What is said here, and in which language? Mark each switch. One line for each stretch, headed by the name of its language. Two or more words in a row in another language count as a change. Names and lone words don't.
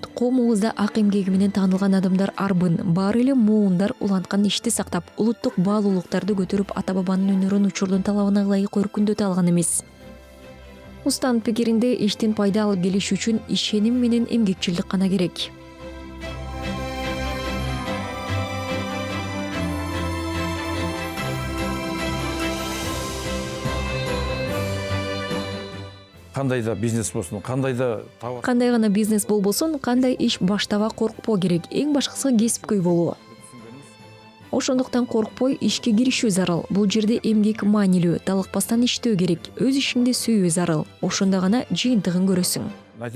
Kyrgyz: Коомубузда ак эмгеги менен таанылган адамдар арбын, баары эле муундар уланткан ишти сактап, улуттук баалуулуктарды көтөрүп, ата бабанын өнөрүн учурдун талабына ылайык өркүндөтө алган эмес. Устанын пикиринде иштин пайда алып келиш үчүн ишеним менен эмгекчилдик гана керек.
Kazakh: Қандай да бизнес болсын, қандай да товар.
Kyrgyz: Кандай гана бизнес болбосун, кандай иш баштаба коркпоо керек. Эң башкысы кесипкөй болуу. Ошондуктан коркпой ишке киришүү зарыл. Бул жерде эмгек маанилүү, талыкпастан иштөө керек. Өз ишиңди сүйүү зарыл. Ошондо гана жыйынтыгын көрөсүң.